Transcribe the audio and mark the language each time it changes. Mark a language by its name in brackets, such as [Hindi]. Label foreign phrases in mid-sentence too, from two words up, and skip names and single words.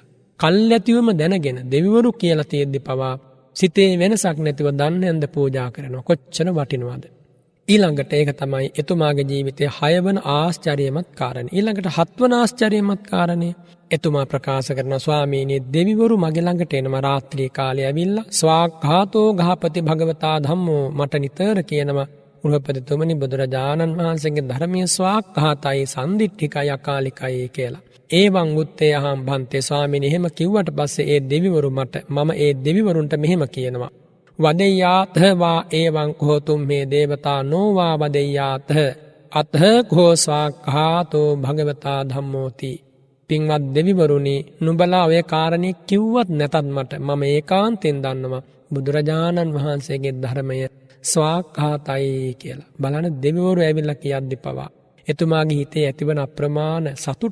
[Sinhala] කල්ැතිවම දැනගෙන දෙවිවරු කියලා තියෙද්දි පවා සිතේ වෙනසක් නැතිව දන්නේන්ද පූජා කරනවා. කොච්චර වටිනවද? ඊළඟට ඒක තමයි එතුමාගේ ජීවිතයේ 6 වන ආශ්චර්යමත් කාරණේ. ඊළඟට 7 වන ආශ්චර්යමත් කාරණේ එතුමා ප්‍රකාශ කරන ස්වාමීනි දෙවිවරු මගේ ළඟට එනවා රාත්‍රී කාලේ ඇවිල්ලා [Pali] ස්වාක්ඛාතෝ ගහපති භගවතා ධම්මෝ. [Sinhala] මට නිතර කියනවා ගෘහපතිතුමනි බුදුරජාණන් වහන්සේගේ ධර්මයේ ස්වාක්ඛාතයි සම්දිට්ඨිකයි අකාලිකයි කියලා. [Pali] ඒවං උත්තේ අහම් භන්තේ. [Sinhala] ස්වාමීනි එහෙම කිව්වට පස්සේ ඒ දෙවිවරු මම ඒ දෙවිවරුන්ට මෙහෙම කියනවා. [Pali] වදෙය්‍යාතහ වා ඒවං කෝතුම් මේ දේවතා නොවා වදෙය්‍යාතහ අතහ කෝ ස්වාක්ඛාතෝ භගවතා ධම්මෝති. [Sinhala] පින්වත් දෙවිවරුනි නුඹලා ඔය කාරණේ කිව්වත් නැතත් මට මම ඒකාන්තයෙන් දන්නවා බුදුරජාණන් වහන්සේගේ ධර්මය ස්වාක්ඛාතයි කියලා. බලන්න දෙවිවරු ඇවිල්ලා කියද්දි පවා එතුමාගේ හිතේ ඇතිවන අප්‍රමාණ සතුට.